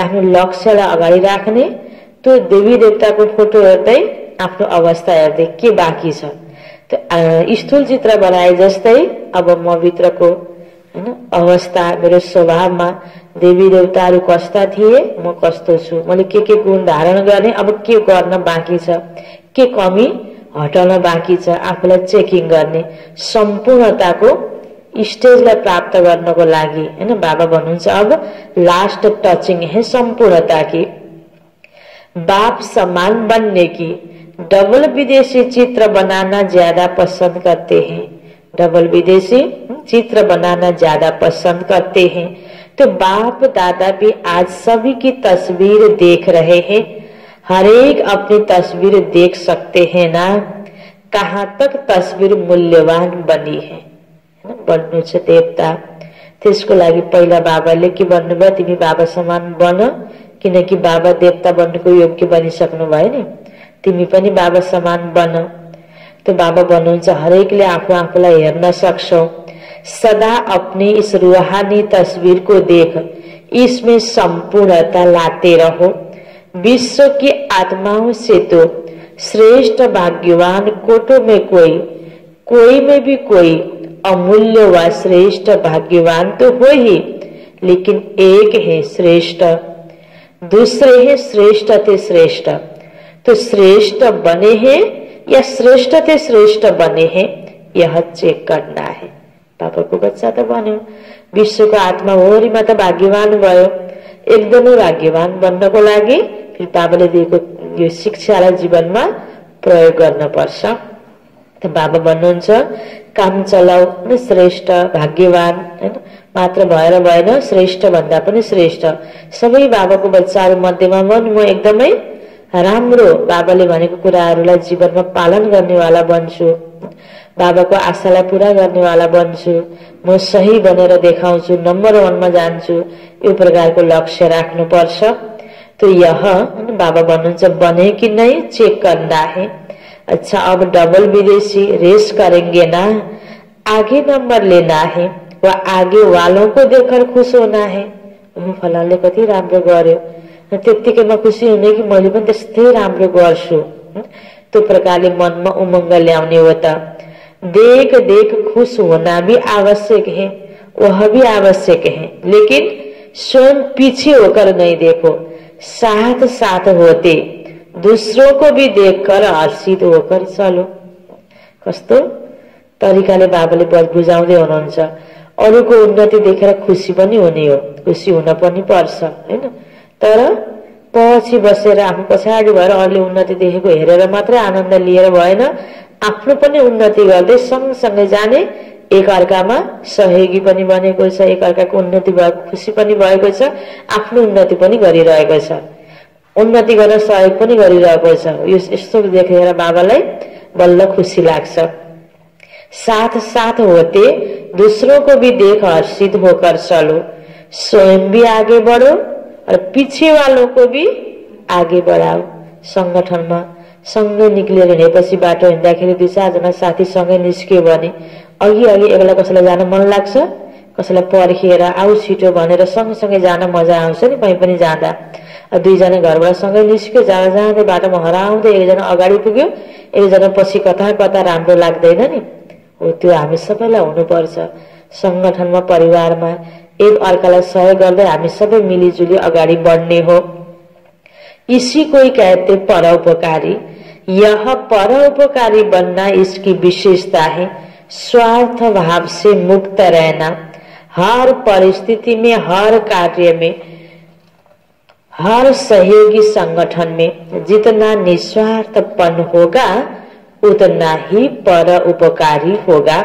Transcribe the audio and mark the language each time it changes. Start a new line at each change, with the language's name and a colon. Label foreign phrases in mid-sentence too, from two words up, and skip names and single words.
Nepali: आफ्नो लक्ष्यलाई अगाडि राख्ने, त्यो देवी देवताको फोटो हेर्दै आफ्नो अवस्था हेर्दै के बाँकी छ, त्यो स्थूल चित्र बनाए जस्तै अब म भित्रको अवस्था, मेरो स्वभावमा देवी देवताहरू कस्ता थिए, म कस्तो छु, मैले के गुण धारण गर्ने, अब के गर्न बाँकी छ, के कमी हटाउन बाँकी छ, आफूलाई चेकिङ गर्ने, सम्पूर्णताको स्टेजलाई प्राप्त गर्नको लागि हैन। बाबा भन्नुहुन्छ अब
English: last touching
Hindi: है संपूर्णता की। बाप समान बनने की डबल विदेशी चित्र बनाना ज्यादा पसंद करते हैं, डबल विदेशी चित्र बनाना ज्यादा पसंद करते हैं। तो बाप दादा भी आज सभी की तस्वीर देख रहे हैं, हर एक अपनी तस्वीर देख सकते हैं ना, कहाँ तक तस्वीर मूल्यवान बनी है।
Nepali: बन्नु छ देवता, त्यसको लागि पहिला बाबाले के भन्नुभयो? तिमी बाबा समान बन, किनकि बाबा देवता बन्नुको योग्य बनिसक्नु भयो नि, तिमी पनि बाबा समान बन। तो बाबा भन्नुहुन्छ हरेकले आफू आफूलाई हेर्न सक्छौ।
Hindi: सदा अपनी इस रूहानी तस्वीर को देख, इसमें संपूर्णता लाते रहो। विश्व की आत्माओं से तो श्रेष्ठ भाग्यवान कोटों में कोई में भी कोई अमूल्य व श्रेष्ठ भाग्यवान तो हो ही, लेकिन एक है श्रेष्ठ, दूसरे हैं श्रेष्ठ ते श्रेष्ठ। तो श्रेष्ठ बने हैं या श्रेष्ठ ते श्रेष्ठ बने हैं, यह चेक करना है।
Nepali: बाबाको बच्चा त बन्यो, विश्वको आत्मा वरिमा त भाग्यवान भयो। एकदमै भाग्यवान बन्नको लागि फिर बाबाले दिएको यो शिक्षालाई जीवनमा प्रयोग गर्न पर्छ। त बाबा भन्नुहुन्छ काम चलाऊ, श्रेष्ठ भाग्यवान हैन मात्र भएर भएन, श्रेष्ठ भन्दा पनि श्रेष्ठ। सबै बाबाको बच्चाहरू मध्येमा म एकदमै राम्रो बाबाले भनेको कुराहरूलाई जीवनमा पालन गर्नेवाला बन्छु, बाबाको आशालाई पूरा गर्नेवाला बन्छु, म सही बनेर देखाउँछु, नम्बर 1 मा जान्छु, यो प्रकारको लक्ष्य राख्नुपर्छ।
Hindi: तो यह बाबा भन्नुहुन्छ बने कि नहीं चेक करना है। अच्छा, अब डबल विदेशी रेस करेंगे ना, आगे नंबर लेना है व आगे वालों को देखकर खुश होना है।
Nepali: फलानले कति राम्रो गर्यो, त्यतिकैमा खुसी हुने कि मैले पनि त्यस्तै राम्रो गर्छु, त्यो प्रकारले मनमा उमंग ल्याउने हो।
Hindi: त देख देख खुश होना भी आवश्यक है, वह भी आवश्यक है, लेकिन स्वयं पीछे होकर नहीं देखो, साथ साथ होते दूसरों को भी देखकर हर्षित होकर चलो।
Nepali: कस्तो तरिकाले बाबाले बुझाउँदै हुनुहुन्छ। अरूको उन्नति देखेर खुसी पनि हुने हो, खुसी हुन पनि पर्छ हैन, तर पछि बसेर आफू पछाडि भएर अरूले उन्नति देखेको हेरेर मात्र आनन्द लिएर भएन, आफ्नो पनि उन्नति गर्दै सँगसँगै जाने, एक अर्कामा सहयोगी पनि बनेको छ, एक अर्काको उन्नति भएको खुसी पनि भएको छ, आफ्नो उन्नति पनि गरिरहेको छ, उन्नति गर्न सहयोग पनि गरिरहेको छ। यो यस्तो देखेर बाबालाई बल्ल खुसी लाग्छ।
Hindi: साथ साथ होते दूसरों को भी देख हर्षित होकर चलो, स्वयं भी आगे बढ़ो और पीछे वालों को भी आगे बढ़ाओ।
Nepali: संगठनमा सँगै निक्लिएर हिँडेपछि बाटो हिँड्दाखेरि 2-4 जना साथी सँगै निस्कियो भने अघि एकला कसैलाई जान मन लाग्छ, कसैलाई पर्खिएर आऊ छिटो भनेर सँगसँगै जान मजा आउँछ नि। कहीँ पनि जाँदा 2 जना घरबाट सँगै निस्क्यो, जाँदै बाटोमा हराउँदै एकजना अगाडि पुग्यो, एकजना पछि कता कता राम्रो लाग्दैन नि। हो त्यो हामी सबैलाई हुनुपर्छ। संगठनमा परिवारमा एक अर्कालाई सहयोग गर्दै हामी सबै मिलिजुली अगाडि बढ्ने हो।
Hindi: इसी को ही कहते परोपकारी। यह परोपकारी बनना इसकी विशेषता है। स्वार्थ भाव से मुक्त रहना, हर परिस्थिति में, हर कार्य में, हर सहयोगी संगठन में जितना निस्वार्थपन होगा उतना ही परोपकारी होगा।